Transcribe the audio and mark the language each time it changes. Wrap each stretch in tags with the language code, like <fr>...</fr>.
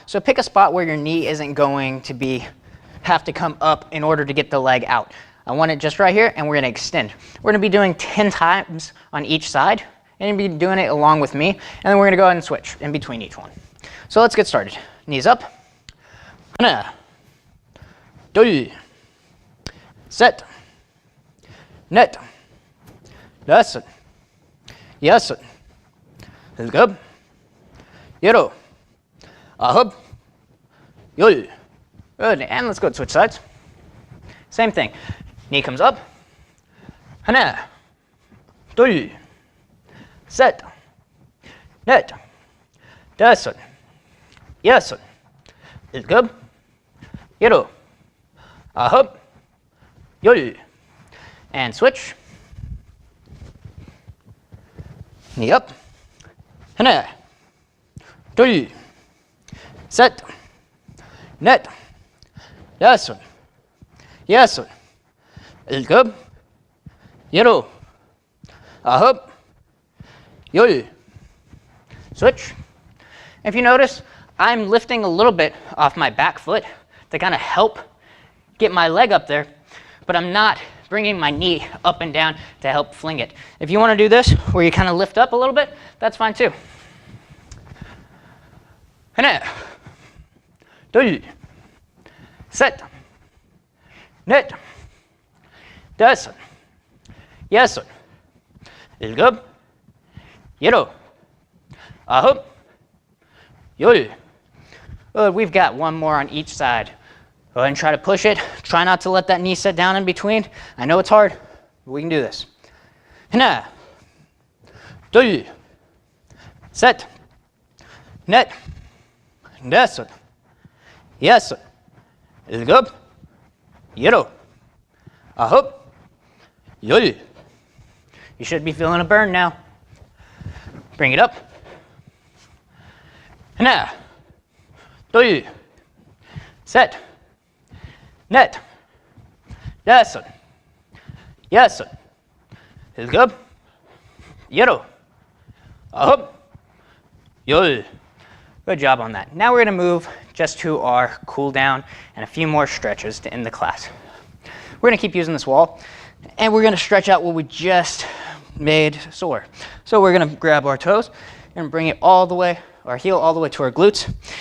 <en>So pick a spot where your knee isn't going to have to come up in order to get the leg out. I want it just right here, and we're going to extend. We're going to be doing 10 times on each side, and you'll be doing it along with me, and then we're going to go ahead and switch in between each one. So let's get started. Knees up.</en> <ko>하나, 둘, 셋, 넷, 다섯, 여섯, 일곱, 여덟, 아홉, 열.</ko> <en>Good. And let's go switch sides. Same thing. Knee comes up.</en> <ko>하나, 둘, 셋, 넷, 다섯, 여섯, 일곱, 여덟, 아홉, 열.</ko> <en>And switch. Knee up.</en> <ko>하나, 둘, 셋, 넷, 다섯, 여섯, 일곱, 여덟, 아홉, 열.</ko> <en>Switch. If you notice, I'm lifting a little bit off my back foot to kind of help get my leg up there, but I'm not bringing my knee up and down to help fling it. If you want to do this, where you kind of lift up a little bit, that's fine too.</en> <ko>하나, 둘, 셋, 넷, 다섯, 여섯, 일곱, 여덟, 아홉, 열.</ko> <en>Good. We've got one more on each side. Go ahead and try to push it. Try not to let that knee sit down in between. I know it's hard, but we can do this.</en> <ko>하나, 둘, 셋, 넷, 다섯, 여섯, 일곱, 여덟, 아홉, 열.</ko> <en>You should be feeling a burn now. Bring it up.</en> <ko>하나, 둘, 셋, 넷, 다섯, 여섯, 일곱, 여덟, 아홉, 열.</ko> <en>Good job on that. Now we're going to move just to our cool down and a few more stretches to end the class. We're going to keep using this wall, and we're going to stretch out what we just made sore. So we're going to grab our toes and bring it all the way, our heel all the way to our glutes.</en>